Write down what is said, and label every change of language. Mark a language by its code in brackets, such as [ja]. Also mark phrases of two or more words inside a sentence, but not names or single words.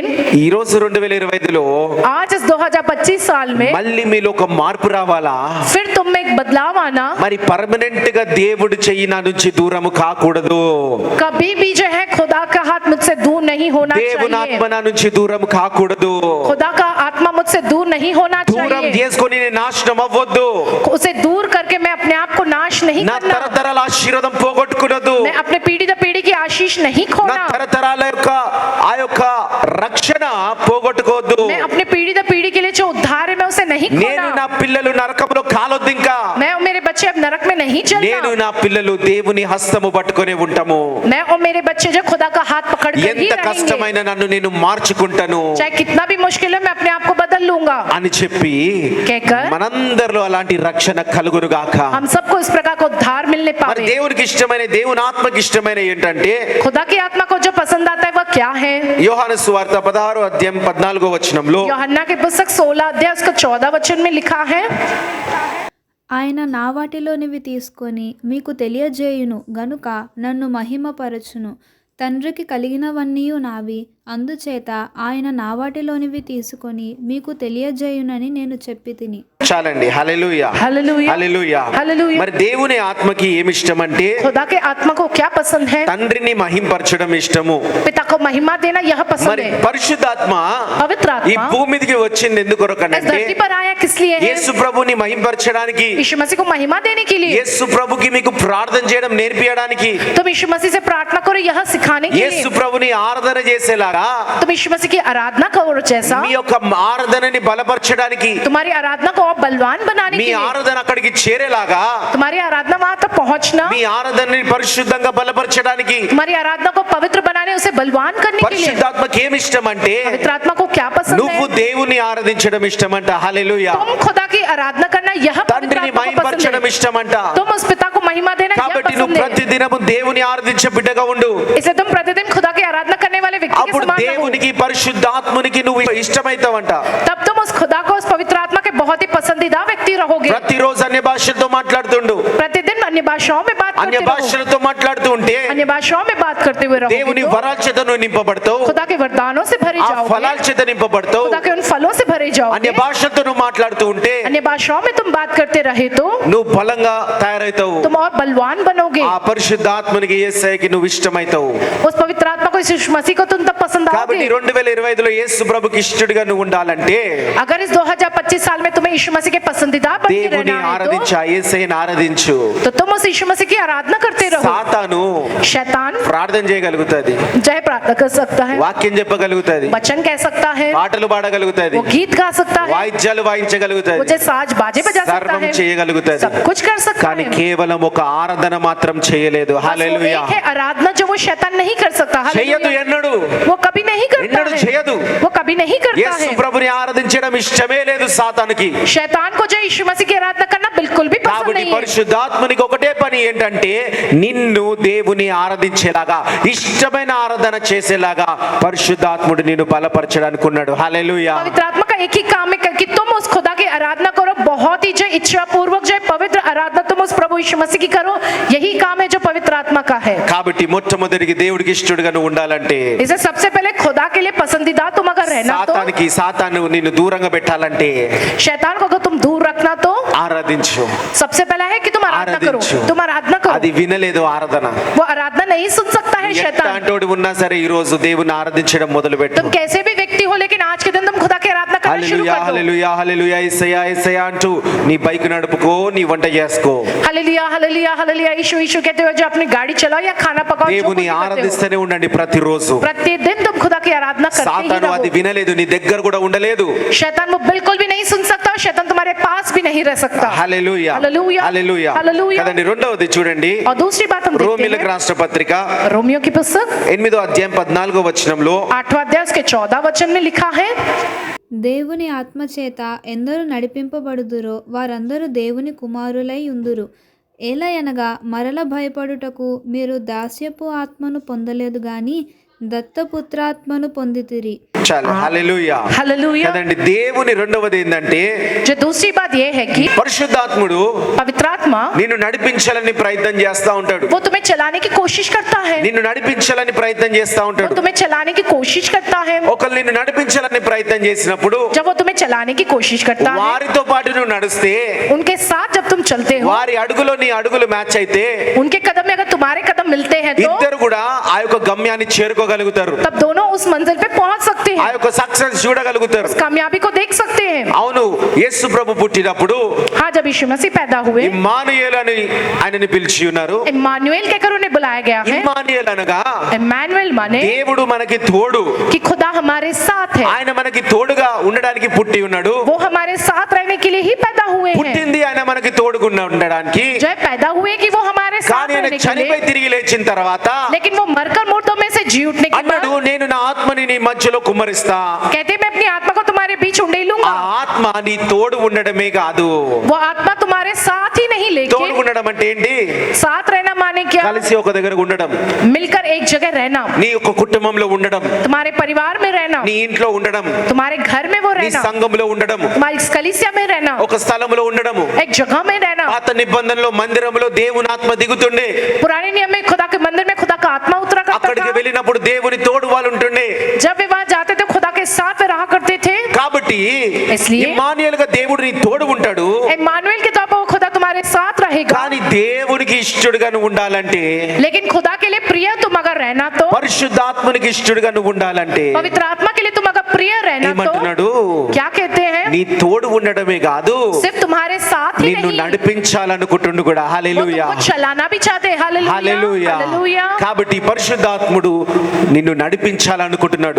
[te] ఈ రోజు 2025లో [hi] आज इस 2025 साल में [te] మళ్ళీ మీలో ఒక మార్పు రావాలా? [hi] फिर तुम में एक बदलाव आना, [te] మరి పర్మనెంట్ గా దేవుడి చెయ్యి నా నుంచి దూరము కాకూడదు. [hi] कभी भी जो है खुदा का हाथ मुझसे दूर नहीं होना [te] దేవుని [hi] चाहिए। [te] ఆత్మ నా నుంచి దూరం కాకూడదు. [hi] खुदा का आत्मा मुझसे दूर नहीं होना [te] దూరం [hi] चाहिए। [te] చేసుకొని నేను నాశనం అవ్వొద్దు. [hi] उसे दूर करके मैं अपने आप को नाश नहीं [te] నా [hi] करना, [te] తరతరాల ఆశీర్వాదం పోగొట్టుకునదు. [hi] मैं अपने पीढ़ी दर पीढ़ी की आशीष नहीं [te] నా [hi] खोना, [te] తరతరాల యొక్క ఆ యొక్క రక్షణ పోగొట్టుకోవద్దు. [hi] मैं अपने पीढ़ी दर पीढ़ी के लिए जो उद्धार है मैं उसे नहीं [te] నేను [hi] खोना, [te] నా పిల్లలు నరకంలో కాలొద్దు. ఇంకా [hi] मैं और मेरे बच्चे अब नरक में नहीं [te] నేను [hi] चलना, [te] నా పిల్లలు దేవుని హస్తము పట్టుకొని ఉంటాము. [hi] मैं और मेरे बच्चे जो खुदा का हाथ पकड़ कर ही [te] ఎంత [hi] रहेंगे। [te] కష్టమైన నన్ను నేను మార్చుకుంటాను [hi] चाहे कितना भी मुश्किल है मैं अपने आप को बदल लूंगा [te] అని చెప్పి [hi] कहकर [te] మనందరిలో అలాంటి రక్షణ కలుగును గాక. [hi] हम सबको इस प्रकार का उद्धार मिलने [te] మరి [hi] पावे। [te] దేవునికి ఇష్టమైన దేవుని ఆత్మకి ఇష్టమైన ఏంటంటే [hi] खुदा की आत्मा को जो पसंद आता है वह क्या है? [te] యోహాను సువార్త 16వ అధ్యాయం 14వ వచనంలో [hi] यूहन्ना के पुस्तक 16 अध्याय उसका 14 वचन में लिखा है, [te] ఆయన నా వాటిలోనివి తీసుకొని మీకు తెలియజేయును గనుక నన్ను మహిమపరచును. తండ్రికి కలిగినవన్నీ నావి, అందుచేత ఆయన నా వాటిలోనివి తీసుకొని మీకు తెలియజేయునని నేను చెప్పి తిని. చాలండి. హల్లెలూయా [hi] हालेलुया [te] హల్లెలూయా. [hi] हालेलुया। [te] మరి దేవుని ఆత్మకి ఏమి ఇష్టం అంటే [hi] खुदा के आत्मा को क्या पसंद है? [te] తండ్రిని మహింపరచడం ఇష్టము. [hi] पिता को महिमा देना यह पसंद [te] మరి [hi] है। [te] పరిశుద్ధాత్మ [hi] पवित्र [te] ఈ [hi] आत्मा [te] భూమి మీదకి వచ్చింది [hi] इस [te] ఎందుకొరకనంటే [hi] धरती पर आया किस लिए है? [te] యేసు ప్రభుని మహింపరచడానికి, [hi] यीशु मसीह को महिमा देने के लिए। [te] యేసు ప్రభుకి మీకు ప్రార్థన చేయడం నేర్పియడానికి, [hi] तुम यीशु मसीह से प्रार्थना करो यह सिखाने के [te] యేసు [hi] लिए। [te] ప్రభుని ఆరాధన చేసేలాగా, [hi] तुम यीशु मसीह की आराधना करो जैसा, [te] మీ యొక్క ఆరాధనని బలపరచడానికి, [hi] तुम्हारी आराधना को और बलवान बनाने [te] మీ [hi] के लिए, [te] ఆరాధన అక్కడికి చేరేలాగా, [hi] तुम्हारी आराधना वहां तक पहुंचना, [te] మీ ఆరాధనని పరిశుద్ధంగా బలపరచడానికి [hi] तुम्हारी आराधना को पवित्र बनाने उसे बलवान करने के लिए। [te] పరిశుద్ధాత్మకి ఏమి ఇష్టం అంటే [hi] पवित्र आत्मा को क्या पसंद [te] నువ్వు [hi] है? [te] దేవుని ఆరాధించడం ఇష్టమంట. హల్లెలూయా. [hi] तुम खुदा की आराधना करना यह पवित्र [te] తండ్రిని [hi] आत्मा को पसंद [te] మహింపరచడం [hi] है। [te] ఇష్టమంట. [hi] तुम उस पिता को महिमा देना यह [te] కాబట్టి నువ్వు [hi] पसंद [te] ప్రతి [hi] है। [te] దినము దేవుని ఆరాధించే బిడ్డగా ఉండు. [hi] इसे तुम प्रतिदिन खुदा की आराधना करने वाले व्यक्ति के [te] అప్పుడు [hi] समान रहो। [te] దేవునికి పరిశుద్ధాత్మునికి నువ్వు ఇష్టమైతావంట. [hi] तब तुम उस खुदा को उस पवित्र आत्मा के बहुत ही पसंदीदा व्यक्ति रहोगे। [te] ప్రతిరోజు అన్య భాషలతో మాట్లాడుతుండు. [hi] प्रतिदिन अन्य भाषाओं में बात [te] అన్య [hi] करते रहो। [te] భాషలతో మాట్లాడుతూ ఉంటే [hi] अन्य भाषाओं में बात करते हुए रहोगे [te] దేవుని [hi] तो [te] వరాల చేత నువ్వు నింపబడతావు. [hi] खुदा के वरदानों से भरे [te] ఆ [hi] जाओगे, [te] ఫలాల చేత నింపబడతావు. [hi] खुदा के उन फलों से भरे [te] అన్య [hi] जाओगे। [te] భాషలతో నువ్వు మాట్లాడుతూ ఉంటే [hi] अन्य भाषाओं में तुम बात करते रहे तो [te] నువ్వు బలంగా తయారైతావు. [hi] तुम और बलवान बनोगे। [te] ఆ పరిశుద్ధాత్మనికి యేసయ్యకి నువ్వు ఇష్టమైతావు. [hi] उस पवित्र आत्मा को यीशु मसीह को तुम तब पसंद [te] కాబట్టి [hi] आओगे। [te] 2025లో యేసు ప్రభుకి ఇష్టడిగా నువ్వు ఉండాలంటే [hi] अगर इस 2025 साल में तुम्हें यीशु मसीह के पसंदीदा बन के [te] దేవుని [hi] रहना है [te] ఆరాధించు, ఆ యేసయ్యని ఆరాధించు. [hi] तो तुम उस यीशु मसीह की आराधना करते रहो। [te] సాతాను [hi] शैतान [te] ప్రార్థన చేయగలుగుతాది, [hi] जय प्रार्थना कर सकता है, [te] వాక్యం చెప్పగలుగుతాది, [hi] वचन कह सकता है, [te] పాటలు పాడగలుగుతాది, [hi] वो गीत गा सकता है, [te] వాయిద్యాలు [hi] वो [te] వాయించగలుగుతాది, [hi] जो साज बाजे बजा सकता [te] సర్వం [hi] है, [te] చేయగలుగుతాది. [hi] सब कुछ कर सकता [te] కానీ [hi] है। [te] కేవలం ఒక ఆరాధన మాత్రం చేయలేదు. [hi] बस वो [te] హల్లెలూయా. [hi] एक है आराधना जो वो शैतान नहीं कर सकता। [te] చేయదు [hi] हालेलुया। [te] ఎన్నడు, [hi] वो कभी नहीं करता [te] ఎన్నడు [hi] है, [te] చేయదు. [hi] वो कभी नहीं करता [te] యేసు [hi] है। [te] ప్రభుని ఆరాధించడం ఇష్టమే లేదు సాతానుకి. [hi] शैतान को जो यीशु मसीह की आराधना करना बिल्कुल भी पसंद [te] కాబట్టి [hi] नहीं है। [te] పరిశుద్ధాత్మనికి ఒకటే పని ఏంటంటే నిన్ను దేవుని ఆరాధించేలాగా, ఇష్టమైన ఆరాధన చేసేలాగా పరిశుద్ధాత్ముడు నిన్ను బలపరచడానికి ఉన్నాడు. హల్లెలూయా. [hi] पवित्र आत्मा का एक ही काम है कि तुम उस खुदा की आराधना करो, बहुत ही जो इच्छा पूर्वक जो पवित्र आराधना तुम उस प्रभु यीशु मसीह की करो, यही काम है जो पवित्र आत्मा का है। [te] కాబట్టి మొట్టమొదటికి దేవుడికి ఇష్టడుగా నువ్వు ఉండాలంటే, [hi] इसे सबसे पहले खुदा के लिए पसंदीदा तुम अगर रहना तो, [te] సాతాను నిన్ను దూరంగా పెట్టాలంటే [hi] शैतान को अगर तुम दूर रखना तो [te] ఆరాధించు. [hi] सबसे पहला है कि तुम आराधना करो। [te] आराधिंचो। [hi] तुम आराधना करो। [te] అది వినలేదు ఆరాధన. [hi] वो आराधना नहीं सुन सकता है शैतान। [te] ఎట్లాంటోడు ఉన్నా సరే ఈ రోజు దేవుని ఆరాధించడం మొదలుపెట్టు. [hi] तुम कैसे भी व्यक्ति हो, लेकिन आज के दिन तुम खुदा की आराधना करना शुरू [te] హల్లెలూయా [hi] कर दो। [te] హల్లెలూయా హల్లెలూయా యేసయ్యా యేసయ్యా అంటూ నీ బైక్ నడుపుకో, నీ వంట చేసుకో. [hi] हालेलुया हालेलुया हालेलुया यीशु यीशु कहते हुए जो अपनी गाड़ी चलाओ या खाना पकाओ, जो कुछ [te] దేవుని [hi] भी करते हो, [te] ఆరాధిస్తూనే ఉండండి ప్రతిరోజు. [hi] प्रतिदिन तुम खुदा की आराधना करते ही [te] సాతాను అది [hi] रहो। [te] వినలేదు, నీ దగ్గర కూడా ఉండలేదు. [hi] शैतान वो बिल्कुल भी नहीं सुन सकता, और शैतान तुम्हारे पास भी नहीं रह सकता। [te] హల్లెలూయా హల్లెలూయా హల్లెలూయా. హల్లెలూయా. కదండి. రెండవది చూడండి, [hi] और दूसरी बात हम देखते [te] రోమీయులకు [hi] हैं [te] రాష్ట్ర పత్రిక [hi] रोमियो की पुस्तक [te] 8వ అధ్యాయం 14వ వచనంలో [hi] 8वां अध्याय उसके 14 वचन में लिखा है, [te] దేవుని ఆత్మచేత ఎందరు నడిపింపబడుదురో వారందరూ దేవుని కుమారులై ఉందురు. ఏలయనగా మరల భయపడుటకు మీరు దాస్యపు ఆత్మను పొందలేదు గాని దత్తపుత్రాత్మను పొందితిరి. చాలు హల్లెలూయా [hi] हालेलुया। [te] కదండి. దేవుని రెండవది ఏంటంటే [hi] जो दूसरी बात ये है कि [te] పరిశుద్ధాత్ముడు [hi] पवित्र आत्मा [te] నిన్ను నడిపించాలని ప్రయత్నం చేస్తా ఉంటాడు. [hi] वो तुम्हें चलाने की कोशिश करता है, [te] నిన్ను నడిపించాలని ప్రయత్నం చేస్తా [hi] वो [te] ఉంటాడు. [hi] तुम्हें चलाने की कोशिश करता है। [te] ఒకళ్ళు నిన్ను నడిపించాలని ప్రయత్నం చేసినప్పుడు [hi] जब वो तुम्हें चलाने की कोशिश करता है, [te] వారితో పాటు నువ్వు నడిస్తే [hi] उनके साथ जब तुम चलते हो, [te] వారి అడుగులో నీ అడుగులు మ్యాచ్ అయితే [hi] उनके कदम में अगर तुम्हारे कदम मिलते हैं तो [te] ఇద్దరు కూడా ఆ యొక్క గమ్యాన్ని చేరుకోగలుగుతారు, [hi] तब दोनों उस मंजिल पे पहुंच सकते [te] ఆ [hi] हैं, [te] యొక్క సక్సెస్ చూడగలుగుతారు. [hi] उस कामयाबी को देख सकते हैं। [te] అవును, యేసు ప్రభు పుట్టినప్పుడు [hi] हाँ, जब यीशु मसीह पैदा हुए, [te] ఇమ్మానుయేలు అని ఆయనని పిలిచి ఉన్నారు. [hi] इम्मानुएल कहकर उन्हें बुलाया गया है। [te] ఇమ్మానుయేలు అనగా [hi] इम्मानुएल माने [te] దేవుడు మనకి తోడు, [hi] कि खुदा हमारे साथ है, [te] ఆయన మనకి తోడుగా ఉండడానికి పుట్టి ఉన్నాడు. [hi] वो हमारे साथ रहने के लिए ही पैदा हुए हैं। [te] పుట్టింది ఆయన మనకి తోడుగా ఉండడానికి, [hi] जो पैदा हुए कि वो हमारे साथ [te] కానీ ఆయన [hi] रहने के [te] చనిపోయి [hi] लिए, [te] తిరిగి లేచిన తర్వాత [hi] लेकिन वो मरकर मुर्दों में से जी उठने के बाद [te] అన్నాడు, నేను నా ఆత్మని నీ మధ్యలో కుమ్మరిస్తా. [hi] कहते मैं अपनी आत्मा को तुम्हारे बीच [te] ఆ [hi] उंडेलूंगा। [te] ఆత్మ నీ తోడు ఉండడమే కాదు, [hi] वो आत्मा तुम्हारे साथ ही नहीं, [te] తోడు [hi] लेकिन [te] ఉండడం అంటే ఏంటి? [hi] साथ रहना माने क्या? [te] కలిసి ఒక దగ్గర ఉండడం, [hi] मिलकर एक जगह रहना, [te] నీ యొక్క కుటుంబంలో ఉండడం, [hi] तुम्हारे परिवार में रहना, [te] నీ ఇంట్లో ఉండడం, [hi] तुम्हारे घर में वो [te] నీ [hi] रहना, [te] సంఘంలో ఉండడం, [hi] तुम्हारी कलीसिया में रहना, [te] ఒక స్థలంలో ఉండడము. [hi] एक जगह में रहना। [te] పాత నిబంధనలో మందిరంలో దేవుని ఆత్మ దిగుతుండే, [hi] पुराने नियम में खुदा के मंदिर में खुदा का आत्मा उतरा करता [te] అక్కడికి [hi] था। [te] వెళ్ళినప్పుడు దేవుని తోడు వాళ్ళు ఉంటుండే. [hi] जब वे वहां जाते थे खुदा के साथ वे रहा करते थे। [te] కాబట్టి [hi] इसलिए [te] ఇమ్మానుయేలుగా దేవుడు నీ తోడు ఉంటాడు. [hi] इम्मानुएल के तौर पर वो खुदा तुम्हारे साथ रहेगा, [te] కానీ దేవునికి ఇష్టడుగా నువ్వు ఉండాలంటే, [hi] लेकिन खुदा के लिए प्रिय तुम अगर रहना तो, [te] పరిశుద్ధాత్మనికి ఇష్టడుగా నువ్వు ఉండాలంటే [hi] पवित्र आत्मा के लिए तुम अगर प्रिय रहना तो [te] ఏమంటున్నాడు? [hi] क्या कहते हैं? [te] నీ తోడు ఉండడమే కాదు, [hi] सिर्फ तुम्हारे साथ ही [te] నిన్ను [hi] नहीं, [te] నడిపించాలనుకుంటుండు కూడా. [hi] वो [te] హల్లెలూయా [hi] तुमको चलाना भी चाहते हैं। हालेलुया [te] హల్లెలూయా. [hi] हालेलुया। [te] కాబట్టి పరిశుద్ధాత్ముడు నిన్ను నడిపించాలనుకుంటున్నాడు.